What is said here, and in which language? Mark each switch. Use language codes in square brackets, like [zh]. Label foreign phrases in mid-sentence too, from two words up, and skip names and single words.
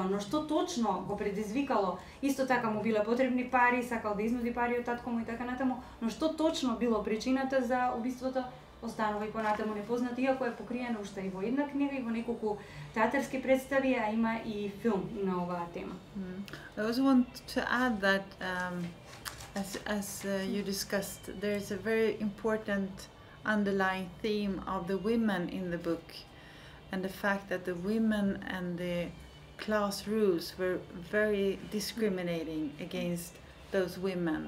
[mk] Но што точно го предизвикало, исто така му биле потребни пари, сакал да изнуди пари од татко му и така натаму, но што точно било причината за убиството, останува и понатаму непознато, иако е покриено уште и во една книга и во неколку театарски представи, а има и филм на оваа тема. [en] I also want to add that as you discussed, there is a very important underlying theme of the women in the book, and the fact that the women and the class rules were very discriminating against those women.